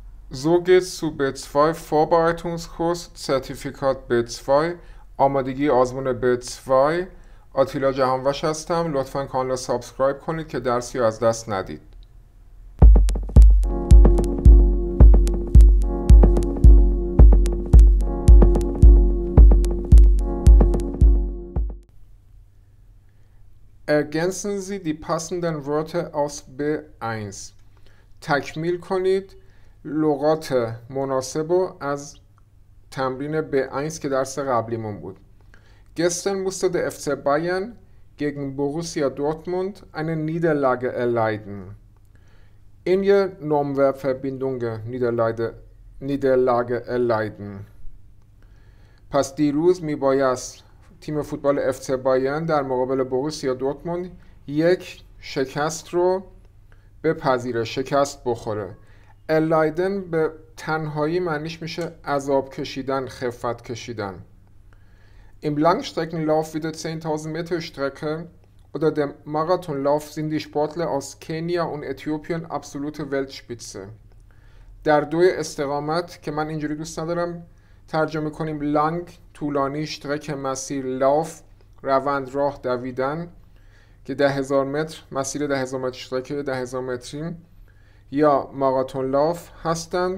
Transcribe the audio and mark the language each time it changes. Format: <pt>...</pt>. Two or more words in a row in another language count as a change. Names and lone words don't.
<de>So geht's zu B2 Vorbereitungskurs Zertifikat B2</de> <fa>آمادگی آزمون B2. آتیلا جهانوش هستم. لطفا کانال رو سابسکرایب کنید که درسی رو از دست ندید.</fa> <de>Ergänzen Sie die passenden Wörter aus B1.</de> <fa>تکمیل کنید لغات مناسب رو از تمرین B1 که درس قبلیمون بود.</fa> <de>Gestern musste der FC Bayern gegen Borussia Dortmund eine Niederlage erleiden.</de> <fa>این یه</fa> <de>Nomenverbverbindung Niederlage erleiden.</de> <fa>پس دیروز میبایست تیم فوتبال FC بایرن در مقابل بوروسیا دورتموند یک شکست رو بپذیره، شکست بخوره. erleiden به تنهایی معنیش میشه عذاب کشیدن، خفت کشیدن.</fa> <de>Im Langstreckenlauf wie der 10.000 Meter Strecke oder dem Marathonlauf sind die Sportler aus Kenia und Äthiopien absolute Weltspitze.</de> <fa>در دوی استقامت که من اینجوری دوست ندارم ترجمه کنیم لانگ، طولانی، شترک مسیر، لاف، روند، راه، دویدن که 10,000 متر، مسیر 10,000 متر، شترک 10,000 متری یا ماراتون لاف هستند.</fa>